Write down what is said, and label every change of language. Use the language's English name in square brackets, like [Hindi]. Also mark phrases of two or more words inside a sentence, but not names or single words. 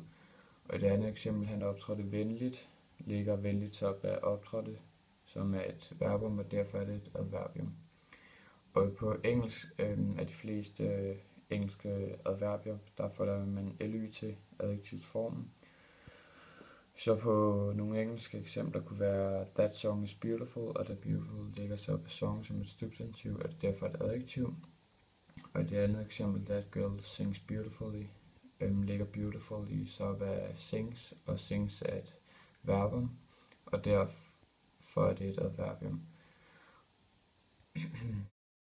[Danish] Og et andet eksempel, han optrådte venligt, ligger venligt sig op af optrådte, som er et verbum, og derfor er det et adverbium. Og på engelsk er de fleste engelske adverbier, der får man ly til adjektivsformen. Så på nogle engelske eksempler kunne være, [English] that song is beautiful, [Danish] og da beautiful ligger sig op af song som et substantiv, er det derfor et adjektiv. Og det andet eksempel, [English] that girl sings beautifully, [Danish] ligger beautiful i så op af sings, og sings er et verbum, og derfor er det et adverbium.